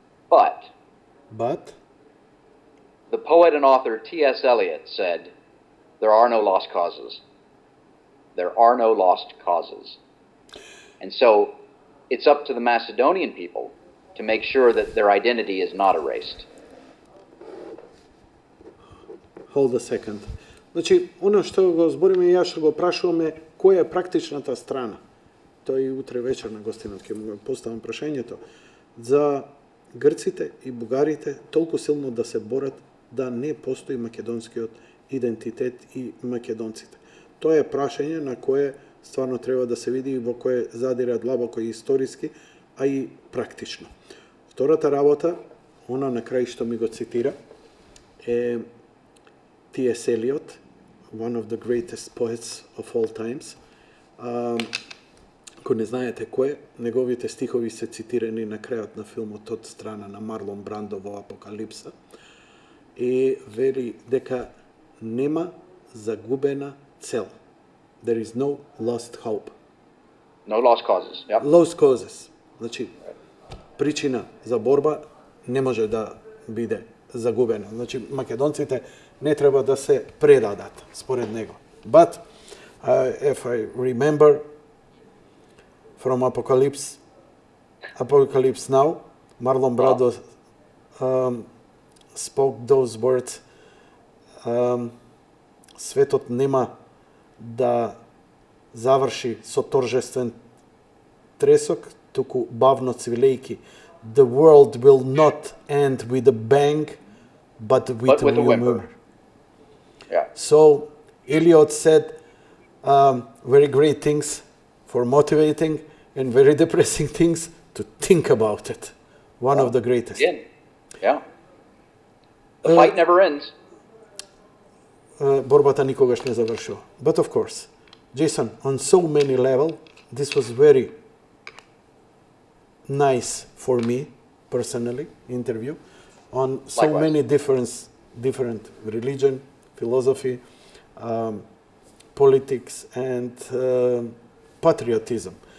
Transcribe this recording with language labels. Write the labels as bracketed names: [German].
[English] But the poet and author T.S. Eliot said, there are no lost causes. There are no lost causes. And so it's up to the Macedonian people to make sure that their identity is not erased. Hold a second. [Macedonian] Значи, оно што го збориме, јас што го прашуваме, која е практичната страна? Тоа и утре вечер на гостинот ќе му поставам прашањето. За грците и бугарите толку силно да се борат да не постои македонскиот идентитет и македонците. Тоа е прашање на кое стварно треба да се види и во кое задира длабоко и историски, а и практично. Втората работа, она на крај што ми го цитира, е T.S. [English] Eliot, one of the greatest poets of all times. [Macedonian] Ако не знаете кој, неговите стихови се цитирани на крајот на филмот од страна на Марлон Брандо во Апокалипса, и вели дека нема загубена цел. [English] There is no lost hope. No lost causes. Yep. Lost causes. [Macedonian] Значи, причина за борба не може да биде загубена. Значи, македонците не треба да се предадат, според него. [English] But, if I remember from Apocalypse Now, Marlon Brando spoke those words, [Macedonian] светот нема да заврши со торжествен тресок, туку бавно цвилејки. [English] The world will not end with a bang, but with a whimper. Yeah. So Eliot said very great things for motivating and very depressing things to think about it. One of the greatest. Again. Yeah. The fight never ends. [Macedonian] Борбата никогаш не завршува. [English] But of course, Jason, on so many levels, this was very nice for me personally interview on so Likewise. many different religion, philosophy, politics, and patriotism.